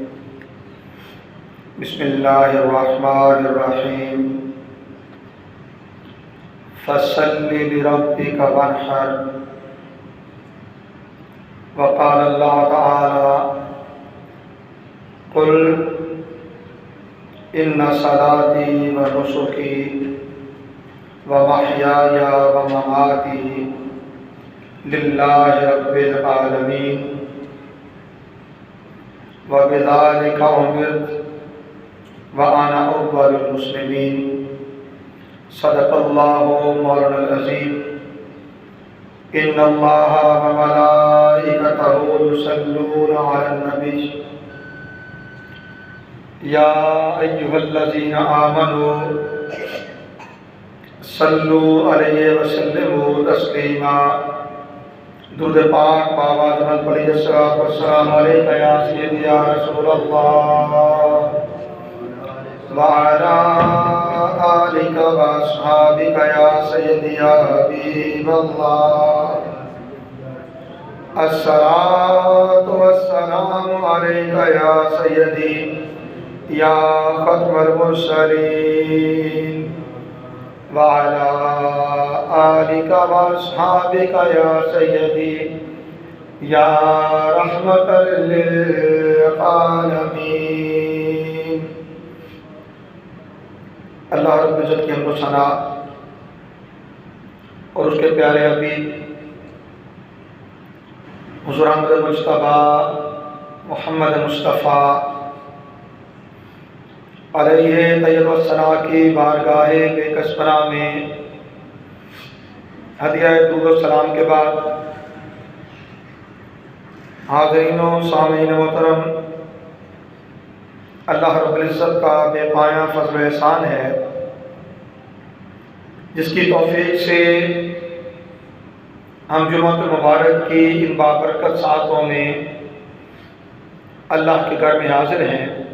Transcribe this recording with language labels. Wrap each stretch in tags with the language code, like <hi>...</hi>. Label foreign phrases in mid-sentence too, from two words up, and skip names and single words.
<ar>بسم الله الرحمن الرحيم. فصل لربك وانحر. وقال الله تعالى قل إن صلاتي ونسكي ومحياي ومماتي لله رب العالمين وبذلك أمرت وأنا أول المسلمين. صدق الله مولانا العظيم. إن الله وملائكته يصلون على النبي يا أيها الذين آمنوا صلوا عليه وسلموا تسليما.</ar> <ur>درود پاک بابا جمل پڑھی</ur> <ar>الصلاة والسلام عليك يا سيدي يا رسول الله وعلى آلك وأصحابك يا سيدي يا حبيب الله. الصلاة والسلام عليك يا سيدي يا خاتم المرسلين وعلى آلك وأصحابك يا سيدي يا رحمة للعالمين.</ar> <ur>اللہ رب العزت کی حمد و ثنا اور اس کے پیارے حبیب حضور احمد مصطفیٰ محمد مصطفیٰ علیہ طیب ثنا کی بارگاہے بیکسپنا میں ہدیہ درود سلام کے بعد حاضرین و سامعین محترم, اللہ رب العزت کا بے پایا فضل و احسان ہے جس کی توفیق سے ہم جمعۃ المبارک کی ان بابرکت ساتوں میں اللہ کے گھر میں حاضر ہیں.</ur>